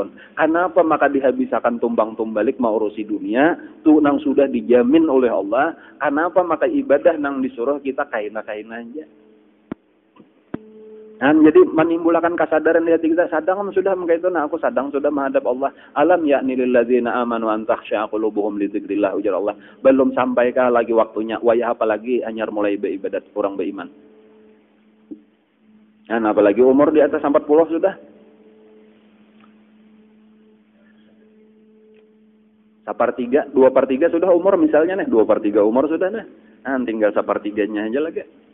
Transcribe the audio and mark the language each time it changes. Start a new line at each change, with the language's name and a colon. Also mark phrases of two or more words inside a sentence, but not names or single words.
Banjar: Kenapa maka dihabiskan tumbang tumbalik mau urusi dunia? Tuh nang sudah dijamin oleh Allah. Kenapa maka ibadah nang disuruh kita kaina-kaina aja? Jadi menimbulkan kesadaran di hati kita sadang sudah begitu nah aku sadang sudah menghadap Allah
Arabic: ألم يأن للذين آمنوا أن تخشع قلوبهم لذكر الله
Banjar: ujar Allah belum sampaikah lagi waktunya wayah apalagi anyar mulai beribadat orang beriman apalagi umur di atas 40 sudah sepertiga 2/3 sudah umur misalnya nih 2/3 umur sudah nah tinggal 1/3-nya aja lagi.